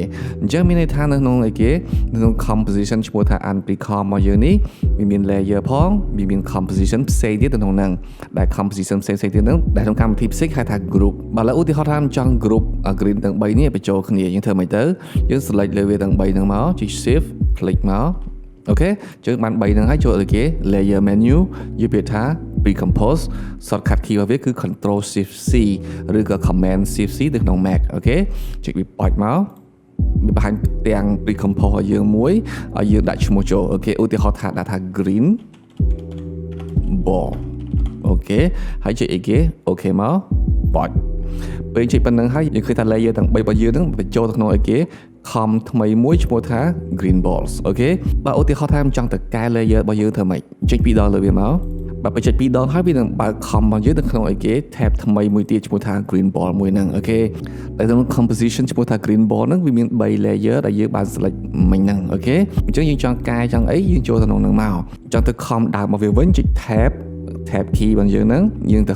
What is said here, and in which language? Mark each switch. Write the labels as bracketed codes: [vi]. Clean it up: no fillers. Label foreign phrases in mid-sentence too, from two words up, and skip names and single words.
[km] អញ្ចឹងមានន័យថានៅក្នុងអីគេនៅក្នុង composition ឈ្មោះថា un-precomp របស់យើងនេះវាមាន layer ផងវាមាន composition ផ្សេងទៀតនៅក្នុងហ្នឹង ដែល composition ផ្សេងៗទៀតហ្នឹងដែលក្នុងកម្មវិធីផ្សេងហៅថា group បើឡើយឧទាហរណ៍ថាចង់ [en] group green [km] ទាំង3នេះបញ្ចូលគ្នាយើងធ្វើមិនទៅយើង select លើវាទាំង3ហ្នឹងមកចុច [en] shift click [km] មកអូខេយើងបាន3ហ្នឹងហើយចូលទៅគេ [en] layer menu [km] យើងពាក្យថា [en] pre-compose shortcut key [km] របស់វាគឺ [en] control shift c [km] ឬក៏ [en] command shift c [km] នៅក្នុង Mac អូខេចុចវាបចមកវាបង្ហាញទាំង pre-compose ឲ្យយើងមួយឲ្យយើងដាក់ឈ្មោះចូលអូខេឧទាហរណ៍ថាដាក់ថា green ball អូខេហើយចុចអីគេអូខេមកបចពេលចុចប៉ុណ្្នឹងហើយយើងឃើញថា layer ទាំង3របស់យើងហ្នឹងបញ្ចូលទៅក្នុងអីគេ com ថ្មីមួយ ឈ្មោះថា [en] green balls [km] អូខេបើឧទាហរណ៍ថាខ្ញុំចង់ទៅកែ layer របស់យើងធ្វើម៉េចចុច2ដងលើវាមកបើបញ្ចុច2ដងហើយវានឹងបើក com របស់យើងនៅក្នុងអីគេ tab ថ្មីមួយទៀតឈ្មោះថា [en] green ball [km] មួយហ្នឹងអូខេតែក្នុង composition ឈ្មោះថា [en] green ball [km] ហ្នឹងវាមាន3 layer ដែលយើងបាន select មិញហ្នឹងអូខេអញ្ចឹងយើងចង់កែចង់អីយើងចូលទៅក្នុងហ្នឹងមកចង់ទៅ com ដើមរបស់វាវិញចុច [en] tab key [km] របស់យើងហ្នឹងយើងទៅ